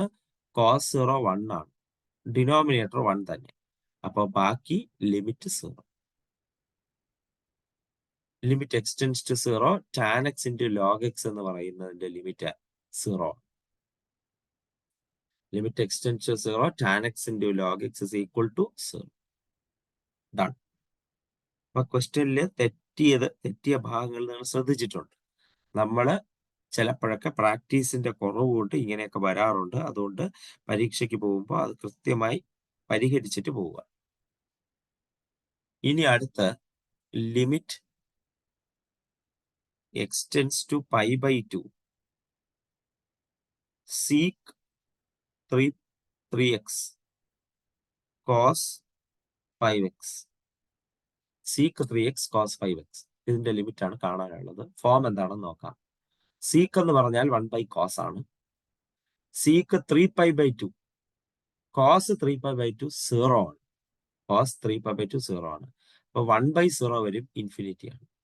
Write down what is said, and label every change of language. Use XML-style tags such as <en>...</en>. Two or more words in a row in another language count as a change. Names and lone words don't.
<ml>cos 0 1 ആണ്. ഡിനോമിനേറ്റർ 1 തന്നെ. അപ്പൊ ബാക്കി ലിമിറ്റ് 0.</ml> <en>limit x tends to 0.</en> <ml>tan x × log x എന്ന് പറയുന്നതിന്റെ ലിമിറ്റ് 0.</ml> <en>limit x tends to 0. tan x × log x is equal to 0.</en> <ml>ഡൺ. അപ്പൊ ക്വസ്റ്റ്യനിൽ തെറ്റിയ ഭാഗങ്ങൾ നിങ്ങൾ ശ്രദ്ധിച്ചിട്ടുണ്ട്. നമ്മള് ചിലപ്പോഴൊക്കെ പ്രാക്ടീസിന്റെ കുറവ് കൊണ്ട് ഇങ്ങനെയൊക്കെ വരാറുണ്ട്. അതുകൊണ്ട് പരീക്ഷയ്ക്ക് പോകുമ്പോൾ അത് കൃത്യമായി പരിഹരിച്ചിട്ട് പോവുക. ഇനി അടുത്ത</ml> <en>limit x tends to π/2 sec 3x cos 5x.</en> <ml>sec 3x cos 5x. ഇതിന്റെ ലിമിറ്റ് ആണ് കാണാനുള്ളത്. ഫോം എന്താണെന്ന് നോക്കാം. sec എന്ന് പറഞ്ഞാൽ 1/cos ആണ്. sec 3π/2 cos 3π/2 0 ആണ്. അപ്പൊ 1/0 വരും, ഇൻഫിനിറ്റി ആണ്.</ml>